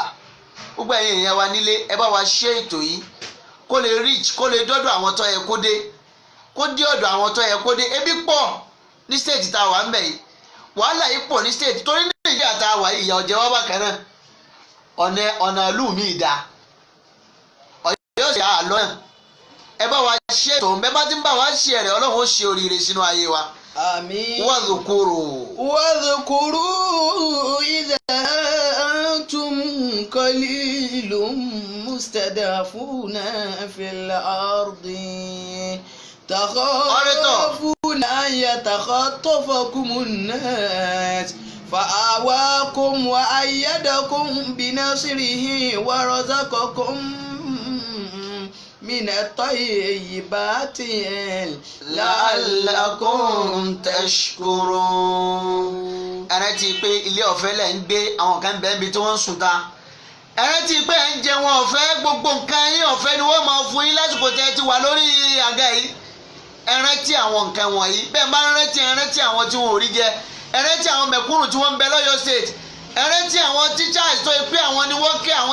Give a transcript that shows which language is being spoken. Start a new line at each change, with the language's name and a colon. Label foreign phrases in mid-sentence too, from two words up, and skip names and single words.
Yoruba: gbogbo ẹ̀yin èèyàn wa nílé ẹ bá wa ṣe ètò yìí kó lè reach kó lè dọ́dọ̀ àwọn tó yẹ kó dé ọ̀dọ̀ àwọn tó yẹ kó dé ebi pọ̀ ní state tá a wà ń bẹ̀ yìí wàhálà yìí pọ̀ ní state torí ní Nàìjíríà tá a wà yìí ìyà ọ̀jẹ̀ wá bákan náà ọ̀nà ìlú mi dá Ọ̀yọ́ sì àlọ́ ẹ̀ ẹ bá wa ṣe ètò ẹ bá ti ń bá wa ṣe ẹ̀rẹ̀ Ọlọ́run ó ṣe oríire sínú ayé wa. àmín.
Arabic: wadhkuru إذ أنتم قليل مستضعفون في الأرض تخافون أن يتخطفكم الناس فآواكم وأيدكم بنصره ورزقكم من الطيبات لعلكم تشكرون.
Yoruba: ẹ rántí pé ilé ọ̀fẹ́ lẹ̀ ń gbé àwọn kan bẹ́ẹ̀ bí tí wọ́n ń sùn ta ẹ rántí pé ẹ ń jẹ wọn ọ̀fẹ́ gbogbo nǹkan yín ọ̀fẹ́ ni wọ́n máa fún yín lásìkò tẹ́ ẹ ti wà lórí àga yìí ẹ rántí àwọn nǹkan wọ̀nyí bẹ́ẹ̀ bá rántí ẹ rántí àwọn tí wọn ò rí jẹ ẹ rántí àwọn mẹ̀kúnnù tí wọ́n ń bẹ lọ́yọ̀ state ẹ rántí àwọn teachers tó yẹ pé àwọn ni wọ́n ké àwọn